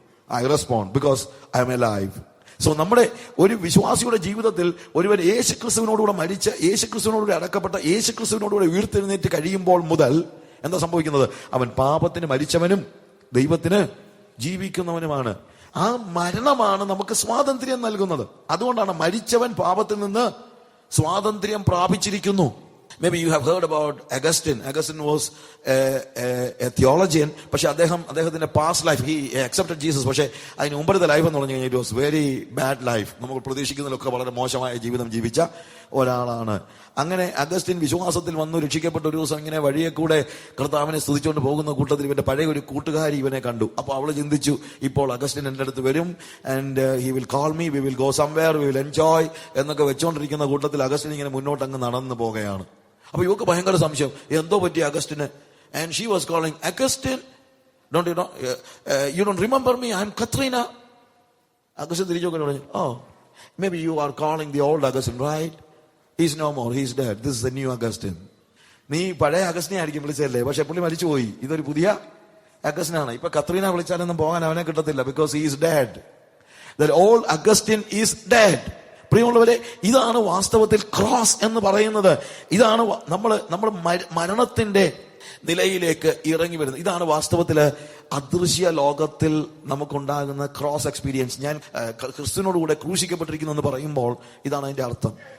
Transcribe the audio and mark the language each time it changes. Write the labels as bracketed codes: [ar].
[en] I respond, because I am alive. So [ml] നമ്മുടെ ഒരു വിശ്വാസിയുടെ ജീവിതത്തിൽ ഒരുവൻ യേശുക്രിസ്തുവിനോടുകൂടെ മരിച്ച്, യേശുക്രിസ്തുവിനോടുകൂടെ അടക്കപ്പെട്ട, യേശുക്രിസ്തുവിനോടുകൂടെ ഉയർത്തെഴുന്നേറ്റ് കഴിയുമ്പോൾ മുതൽ എന്താ സംഭവിക്കുന്നത്? അവൻ പാപത്തിന് മരിച്ചവനും ദൈവത്തിന് ജീവിക്കുന്നവനുമാണ്. ആ മരണമാണ് നമുക്ക് സ്വാതന്ത്ര്യം നൽകുന്നത്. അതുകൊണ്ടാണ് മരിച്ചവൻ പാപത്തിൽ നിന്ന് സ്വാതന്ത്ര്യം പ്രാപിച്ചിരിക്കുന്നു. [en] Maybe you have heard about Augustine. Augustine was a theologian. [ml] പക്ഷെ അദ്ദേഹത്തിന്റെ past life, [en] he accepted Jesus. [ml] പക്ഷെ അതിന് മുമ്പത്തെ ലൈഫ് എന്ന് പറഞ്ഞു കഴിഞ്ഞാൽ [en] it was very bad life. [ml] നമുക്ക് പ്രതീക്ഷിക്കുന്നതിലൊക്കെ വളരെ മോശമായ ജീവിതം ജീവിച്ച ഒരാളാണ്. അങ്ങനെ അഗസ്റ്റിൻ വിശ്വാസത്തിൽ വന്നു, രക്ഷിക്കപ്പെട്ട ഒരു ദിവസം ഇങ്ങനെ വഴിയെ കൂടെ കർത്താവിനെ സ്തുതിച്ചുകൊണ്ട് പോകുന്ന കൂട്ടത്തിൽ ഇവന്റെ പഴയ ഒരു കൂട്ടുകാരി ഇവനെ കണ്ടു. അപ്പൊ അവള് ചിന്തിച്ചു, ഇപ്പോൾ അഗസ്റ്റിൻ എന്റെ അടുത്ത് വരും, [en] and he will call me, we will go somewhere, we will enjoy [ml] എന്നൊക്കെ വെച്ചോണ്ടിരിക്കുന്ന കൂട്ടത്തിൽ അഗസ്റ്റിൻ ഇങ്ങനെ മുന്നോട്ട് അങ്ങ് നടന്നു പോകുകയാണ്. അപ്പൊ ഇവക്ക് ഭയങ്കര സംശയം, എന്തോ പറ്റി Augustine. [en] And she was calling, Augustine, don't you know, you don't remember me, I am Katrina. [ml] Augustine തിരിച്ചു നോക്കി പറഞ്ഞു, [en] Oh maybe you are calling the old Augustine, right? He's no more, he's dead. This is the new Augustine. [ml] നീ പഴയ അഗസ്റ്റിനെ ആയിരിക്കും വിളിച്ചല്ലേ, പക്ഷെ പുള്ളി മരിച്ചുപോയി. ഇതൊരു പുതിയ അഗസ്റ്റിനാണ്. ഇപ്പൊ കത്രീന വിളിച്ചാലൊന്നും പോകാൻ അവനെ കിട്ടത്തില്ല, [en] Because he is dead. The old Augustine is dead. [ml] പ്രിയമുള്ളവരെ, ഇതാണ് വാസ്തവത്തിൽ ക്രോസ് എന്ന് പറയുന്നത്. ഇതാണ് നമ്മൾ മരണത്തിന്റെ നിലയിലേക്ക് ഇറങ്ങി വരുന്നത്. ഇതാണ് വാസ്തവത്തില് അദൃശ്യ ലോകത്തിൽ നമുക്കുണ്ടാകുന്ന ക്രോസ് എക്സ്പീരിയൻസ്. ഞാൻ ക്രിസ്തുവിനോടുകൂടെ ക്രൂശിക്കപ്പെട്ടിരിക്കുന്നു എന്ന് പറയുമ്പോൾ ഇതാണ് അതിന്റെ അർത്ഥം.